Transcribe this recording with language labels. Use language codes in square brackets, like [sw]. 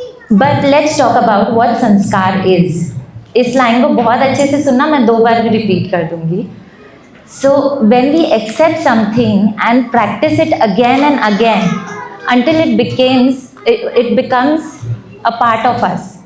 [en] But let's talk about what sanskar is. [hi] इस line को बहुत अच्छे से सुनना, मैं 2 बार भी रिपीट कर दूंगी. [en] So when we accept something and practice it again and again until it becomes a part of us.